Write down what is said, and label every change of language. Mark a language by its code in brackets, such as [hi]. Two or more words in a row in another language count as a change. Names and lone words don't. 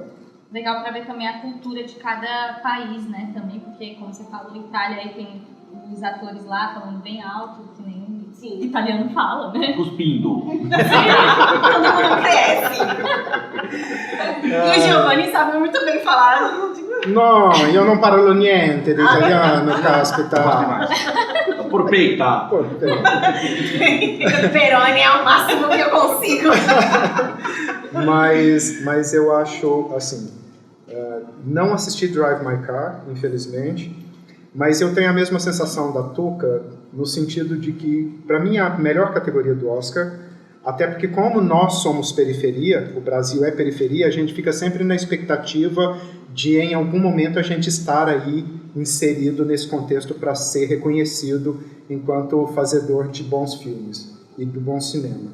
[pt] Legal pra ver também a cultura de cada país, né? Também, porque, como você falou, Itália aí tem os atores lá falando bem alto, que nem Sim. italiano fala, né? Cuspindo. Todo mundo cresce. E o Giovanni sabe muito bem falar. [it] No, io non parlo niente di italiano, caspita. Porpeita. [pt] Peroni é o máximo que eu consigo. Mas eu acho, assim, não assisti Drive My Car, infelizmente, mas eu tenho a mesma sensação da Tuca, no sentido de que, para mim, a melhor categoria do Oscar, até porque como nós somos periferia, o Brasil é periferia, a gente fica sempre na expectativa de, em algum momento, a gente estar aí inserido nesse contexto para ser reconhecido enquanto fazedor de bons filmes e do bom cinema.